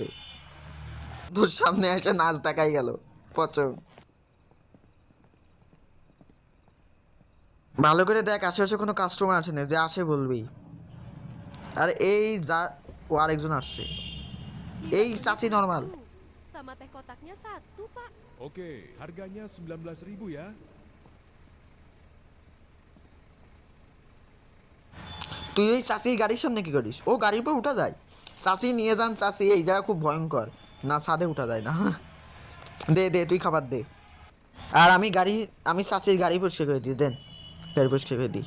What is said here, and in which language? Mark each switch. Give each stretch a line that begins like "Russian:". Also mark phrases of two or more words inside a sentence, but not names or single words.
Bangla: তোর সামনে এসে নাচ দেখাই গেল, পচং। ভালো করে দেখ আশেপাশে কোনো কাস্টমার আছে না, যে আসে বলবি। আর এই যা, ও আরেকজন আসছে। এই চাচি নর্মাল।
Indonesian: Sama teh kotaknya satu, Pak. Oke, harganya 19.000 ya.
Bangla: তুই এই চাচির গাড়ির সামনে কি করিস? ও গাড়ির উপর উঠা যায়? চাচি নিয়ে যান চাচি, এই জায়গা খুব ভয়ঙ্কর। না ছাদে উঠা যায় না। দে দে তুই খাবার দে। আর আমি চাচির গাড়ি পরিষ্কার করে দিই, দেন গাড়ি পরিষ্কার করে দিই।